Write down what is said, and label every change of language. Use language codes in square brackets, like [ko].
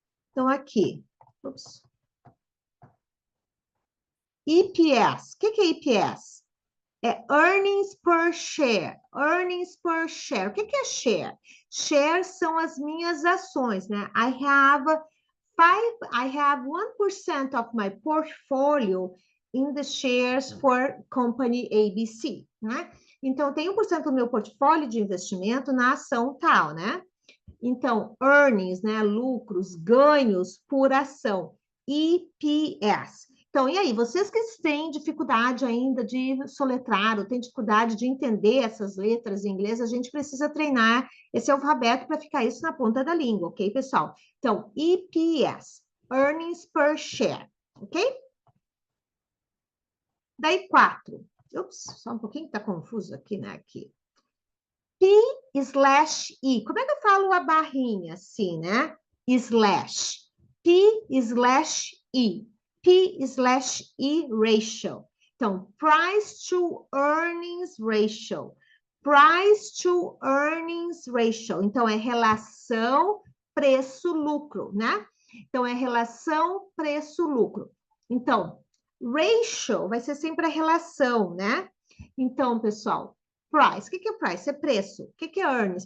[pt] Então, aqui, ups. EPS. O que é EPS? É [en] Earnings per Share. Earnings per Share. [pt] O que é share? Share são as minhas ações, né? [en] I have 1% of my portfolio in the shares for company ABC, né? [pt] Então, tem 1% do meu portfólio de investimento na ação tal, né? Então, earnings, né? Lucros, ganhos por ação. EPS. Então, e aí, vocês que têm dificuldade ainda de soletrar, ou têm dificuldade de entender essas letras em inglês, a gente precisa treinar esse alfabeto para ficar isso na ponta da língua, ok, pessoal? Então, EPS, [en] Earnings per Share, [pt] ok? Daí, 4. Ups, só um pouquinho que está confuso aqui, né? Aqui. P/E. Como é que eu falo a barrinha assim, né? [en] Slash. P/E. P/E ratio. Então, price to earnings ratio. Price to earnings ratio. [pt] Então, é relação preço-lucro, né? Então, é relação preço-lucro. Então, ratio vai ser sempre a relação, né? Então, pessoal, price. O que é price? É preço. O que é earnings?